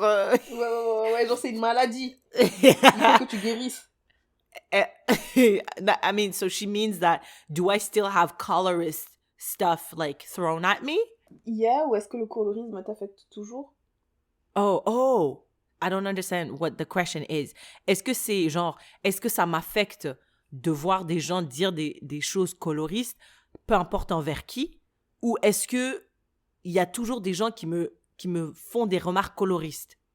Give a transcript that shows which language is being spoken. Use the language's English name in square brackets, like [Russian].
[French] Ouais, genre, c'est une maladie. Il faut que tu guérisses. [English] I mean, so she means that, do I still have colorist stuff, like, thrown at me? [French] Yeah, ou est-ce que le colorisme t'affecte toujours? [English] Oh, I don't understand what the question is. [French] Est-ce que c'est, genre, est-ce que ça m'affecte de voir des gens dire des choses coloristes, peu importe envers qui, ou est-ce que il y a toujours des gens qui me font des remarques coloristes?